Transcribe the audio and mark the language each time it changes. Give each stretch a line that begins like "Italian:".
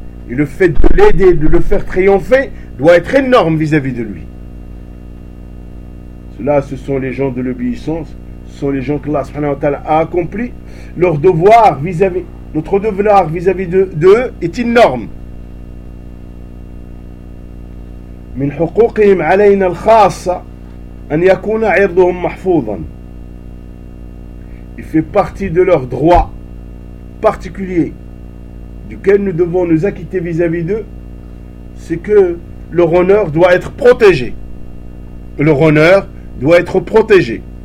French: Et le fait de l'aider, de le faire triompher, doit être énorme vis-à-vis de lui. Cela, ce sont les gens de l'obéissance, ce sont les gens que Allah subhanahu wa ta'ala a accompli. Leur devoir vis-à-vis, notre devoir vis-à-vis d'eux est énorme.
Arabic: من حقوقهم علينا الخاصة أن يكون عرضهم محفوظا.
French: Il fait partie de leur droit particulier duquel nous devons nous acquitter vis-à-vis d'eux, c'est que leur honneur doit être protégé. Leur honneur doit être protégé.